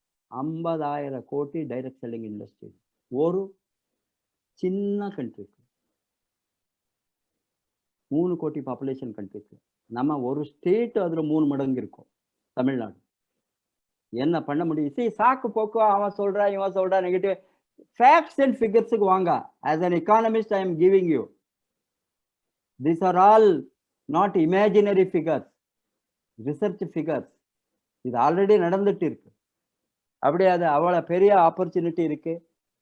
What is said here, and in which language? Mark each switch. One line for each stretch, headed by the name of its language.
Tamil: 50,000 கோடி direct selling industry ஒரு சின்ன கண்ட்ரிக்கு, 3 கோடி பாப்புலேஷன் கண்ட்ரிக்கு. நம்ம ஒரு ஸ்டேட் அதுல 3 மடங்கு இருக்கும் தமிழ்நாடு. என்ன பண்ண முடியும்? See, சாக்கு போக்கு அவன் சொல்றான் இவன் சொல்றான் நெகட்டிவ். ஃபேக்ட்ஸ் அண்ட் ஃபிகர்ஸுக்கு வாங்க.
English: as an economist I am giving you, these are all not imaginary figures, research figures.
Tamil: இது ஆல்ரெடி நடந்துட்டு இருக்கு. அப்படியே அது அவ்வளவு பெரிய ஆப்பர்ச்சுனிட்டி இருக்கு.